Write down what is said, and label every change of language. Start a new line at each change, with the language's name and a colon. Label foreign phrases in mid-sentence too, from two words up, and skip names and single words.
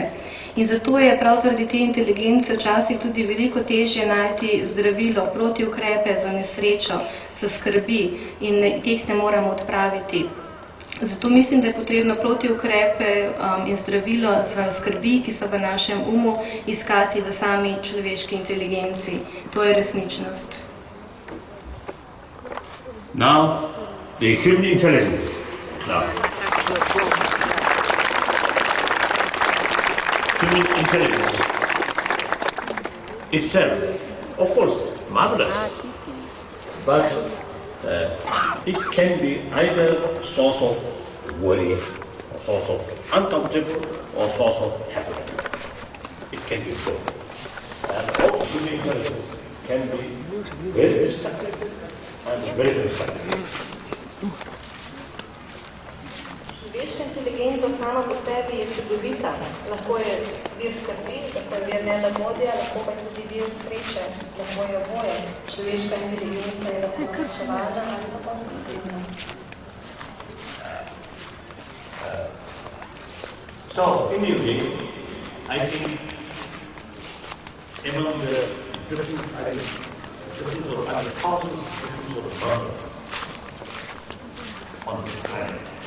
Slovenian: In zato je prav zaradi te inteligence včasih tudi veliko težje najti zdravilo, protiukrepe za nesrečo, za skrbi in teh ne moramo odpraviti. Zato mislim, da je potrebno protiukrepe in zdravilo za skrbi, ki so v našem umu, iskati v sami človeški inteligenci. To je resničnost.
English: Now, the human intelligence. Now. Human intelligence itself, of course, marvelous, but it can be either source of worry, or source of uncomfortable, or source of happiness. It can be so. And also human intelligence can be very destructive and very destructive.
Slovenian: Človeška inteligenca sama po sebi je čudovita, lahko je vir skrbi, lahko je vir nelagodja, lahko pa tudi vir sreče, lahko je oboje. Človeška inteligenca je lahko načevalna ali pa konstruktivna.
English: So, anyway, I think among the different sort of thousands of sort of burden on this planet.